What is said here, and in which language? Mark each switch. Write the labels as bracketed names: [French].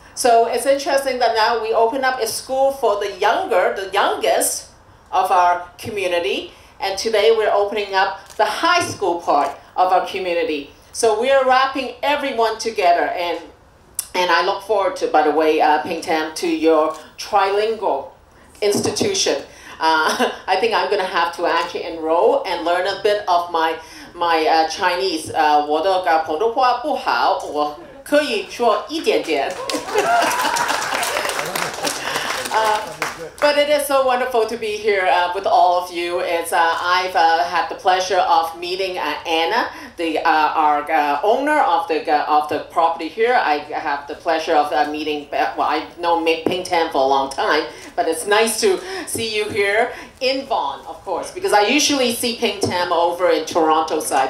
[English] So it's interesting that now we open up a school for the youngest of our community, and today we're opening up the high school part of our community. So we are wrapping everyone together, and I look forward to, by the way, Ping Tam, to your trilingual institution. I think I'm going to have to actually enroll and learn a bit of my Chinese. [Chinese] 我的普通话不好，我可以说一点点。 [English] But it is so wonderful to be here with all of you. It's I've had the pleasure of meeting Anna, our owner of the property here. I have the pleasure of meeting. Well, I've known Ping Tam for a long time, but it's nice to see you here in Vaughan, of course, because I usually see Ping Tam over in Toronto side.